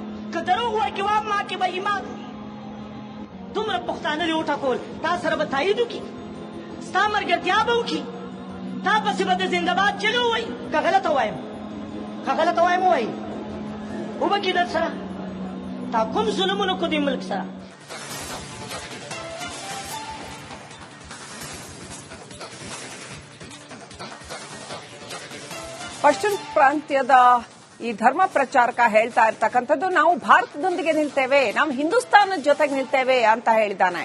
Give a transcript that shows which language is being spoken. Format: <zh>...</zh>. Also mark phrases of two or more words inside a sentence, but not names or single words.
<ps>که دروغ وایي کې واب ما کې به ایمان دومره پښتانه له وټکول تا سره به تایید وکړي ستا ملګرتیا به وکړي تا پسې به د زنده‌باد چغې ووایي که غلطه وایم ووایي وبکي در سره تا کوم ظلمونه کو دې ملک سره</ps> <kn>ಪಶ್ಚಿಮ ಪ್ರಾಂತ್ಯದ ಈ ಧರ್ಮ ಪ್ರಚಾರಕ ಹೇಳ್ತಾ ಇರ್ತಕ್ಕಂಥದ್ದು, ನಾವು ಭಾರತದೊಂದಿಗೆ ನಿಲ್ತೇವೆ, ನಾವು ಹಿಂದೂಸ್ತಾನದ ಜೊತೆಗೆ ನಿಲ್ತೇವೆ ಅಂತ ಹೇಳಿದ್ದಾನೆ.</kn>